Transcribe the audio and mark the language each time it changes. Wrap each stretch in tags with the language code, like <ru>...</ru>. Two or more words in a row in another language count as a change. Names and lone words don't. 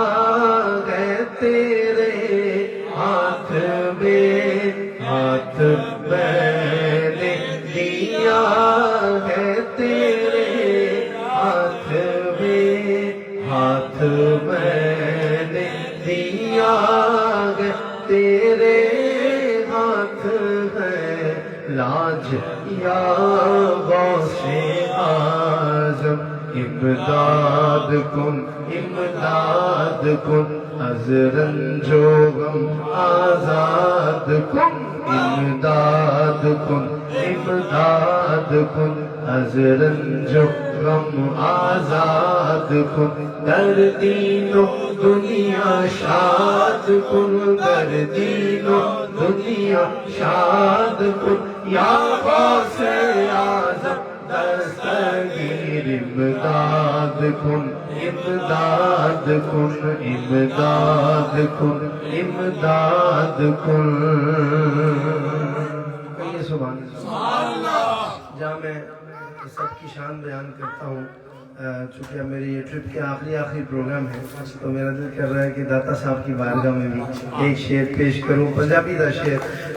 <ur>ہے, تیرے ہاتھ میں ہاتھ میں نے دیا ہے, تیرے ہاتھ میں ہاتھ میں نے دیا ہے, تیرے ہاتھ ہے لاج یا غوث اعظم.</ur> <fa>امداد کن امداد کن از رنج و غم آزاد کن, امداد کن امداد کن از رنج و غم آزاد کن, در دین و دنیا شاد کن, در دین و دنیا شاد کن, یا غوث اعظم دستگیر امداد کن امداد کن امداد کن امداد کن.</fa> <ur>کہیے</ur> <ar>سبحان اللہ.</ar> <ur>جہاں میں سب کی شان بیان کرتا ہوں, چونکہ میری یہ ٹرپ کے آخری پروگرام ہے, تو میرا دل کر رہا ہے کہ داتا صاحب کی بارگاہ میں بھی ایک شعر پیش کروں,</ur> <pa>پنجابی دا شعر.</pa>